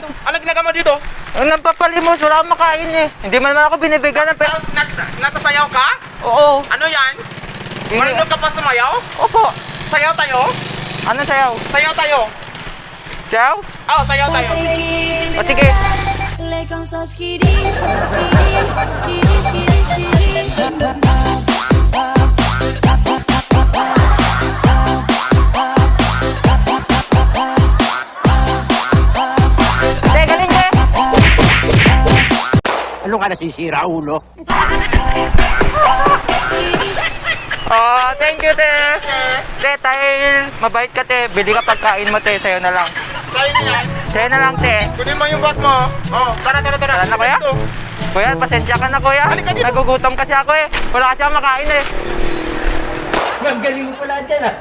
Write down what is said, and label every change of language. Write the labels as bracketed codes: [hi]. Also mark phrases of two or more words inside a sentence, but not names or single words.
[tl] Anong ginagawa mo dito? Ang napapalimos, wala akong makain eh. Hindi man naman ako binibigyan ng pera. Nasasayaw ka? Oo. Ano yan? Marunong ka pa sumayaw? Opo. Sayaw tayo? Ano sayaw? Sayaw tayo. Sayaw? Oh, sayaw tayo. O sige. Le con sos skiri, skiri, skiri, skiri, skiri. Te, galing, te! Ano ka nasisira, ulo? [en] Oh, thank you, [tl] te! Te, dahil mabait ka, te. Bili ka pagkain mo, te. Sa'yo na lang. Sa'yo na yan. Sa'yo na lang, te. Kunin mo yung bag mo. Oh, tara. Tara na, kuya? Dito. Kuya, pasensya ka na, kuya. Halika dito. Nagugutom kasi ako eh. Wala kasi ako makain eh. Ang galing mo pala dyan ah.